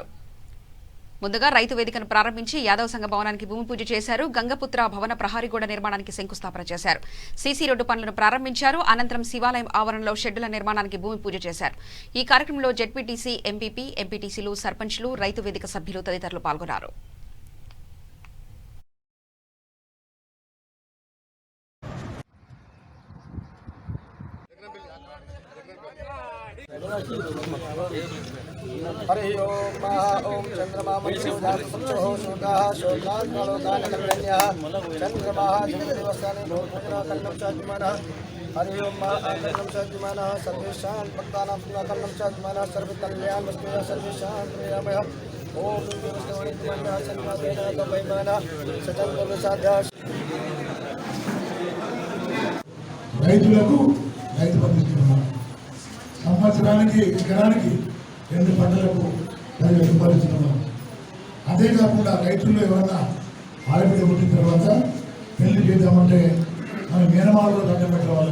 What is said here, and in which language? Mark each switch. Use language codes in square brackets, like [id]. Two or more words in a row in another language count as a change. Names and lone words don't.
[te] ముందుగా రైతు వేదికను ప్రారంభించి యాదవ్ సంఘ భవనానికి భూమి పూజ చేశారు. గంగపుత్ర భవన ప్రహారీ గోడ నిర్మాణానికి శంకుస్థాపన చేశారు. సీసీ రోడ్డు పనులను ప్రారంభించారు. అనంతరం శివాలయం ఆవరణలో షెడ్డుల నిర్మాణానికి భూమి పూజ చేశారు. ఈ కార్యక్రమంలో జెడ్పీటీసీ, ఎంపీపీ, ఎంపీటీసీలు, సర్పంచ్లు, రైతు వేదిక సభ్యులు తదితరులు పాల్గొన్నారు. [sa] हरि ओम चंद्रमा चंद्रमा हरि ओम सर्वेशां भक्तानां सुखकर्णं चात्मनः सर्वकल्याणमस्तु सर्वेशां प्रियमय ओम [te] రైతులకు రైతు బంధు ఇస్తున్నాం. సంవత్సరానికి ఎకరానికి 2 పంటలకు 10,000 రూపాయలు ఇస్తున్నాం. అదే కాకుండా రైతుల్లో ఎవరన్నా ఆడబిడ్డ పుట్టిన తర్వాత పెళ్లి చేద్దామంటే మన మేనమాలలో దండం పెట్టవాలి.